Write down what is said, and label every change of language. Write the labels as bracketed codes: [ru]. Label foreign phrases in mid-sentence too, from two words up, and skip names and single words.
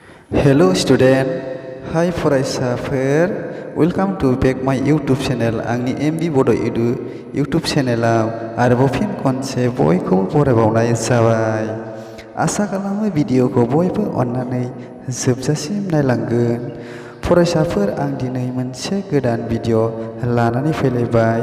[en] Hello student, hi फरायसाफोर, welcome to back my YouTube channel. [brx] आंनि MB बड' edu YouTube चेनेलाव आरोबाव फिन खनसे बयखौबो बरायबावनाय जाबाय। आसा खालामो भिडिअखौ बयबो अननानै जोबजासिम नायलांगोन। फरायसाफोर, आं दिनै मोनसे गोदान भिडिअ लानानै फैलायबाय।